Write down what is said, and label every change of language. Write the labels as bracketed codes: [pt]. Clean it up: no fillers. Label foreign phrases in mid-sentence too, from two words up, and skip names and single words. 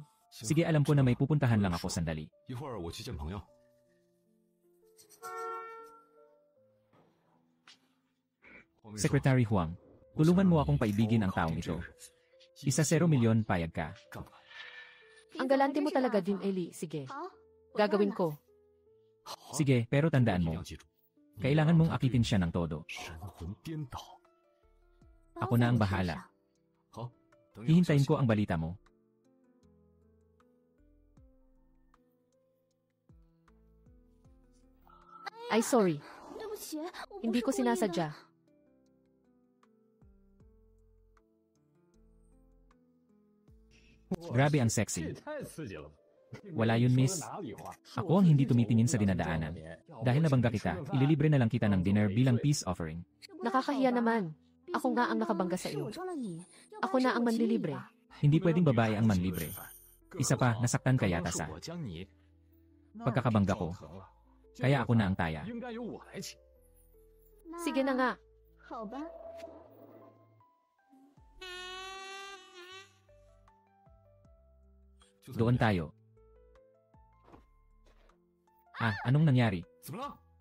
[tl] Sige, alam ko na may pupuntahan lang ako, sandali. Secretary Huang, tulungan mo akong paibigin ang taong ito. 1 milyon, payag ka. Ang galante mo talaga din, Eli. Sige. Gagawin ko. Sige, pero tandaan mo, Kailangan mong akitin siya ng todo. [zh] 神魂颠倒。 [tl] Ako na ang bahala. [zh] 好，等有消 [tl] Hihintayin [zh] 息 [tl] ko ang balita mo. Ay sorry, [zh] 对不起，我不 [tl] hindi [zh] 是 [tl] ko [zh] 故意的。 [tl] sinasadya. Grabe ang sexy. [zh] 太刺激了吧！ [tl] Wala yun, miss. Ako ang hindi tumitingin sa dinadaanan. Dahil nabangga kita, ililibre na lang kita ng dinner bilang [en] peace offering. [zh] 这不太好 [tl] Nakakahiya [zh] 吧 [tl] naman. Ako nga ang nakabangga sa [zh] 是 [tl] iyo. [zh] 我装了你，要不 [tl] Ako [zh] 然 [tl] na [zh] 是 [tl] ang [zh] 我尽力 [tl] manlilibre. [zh] 吧。 [tl] Hindi pwedeng babae ang manlibre. Isa pa, nasaktan ka yata sa [zh] 我将你 [tl] pagkakabangga ko. Kaya ako na ang taya. [zh] 应该由我来请。 [tl] Sige na nga. [zh] 好吧。 [tl] Doon tayo. Ah, anong nangyari? [zh] 怎么了？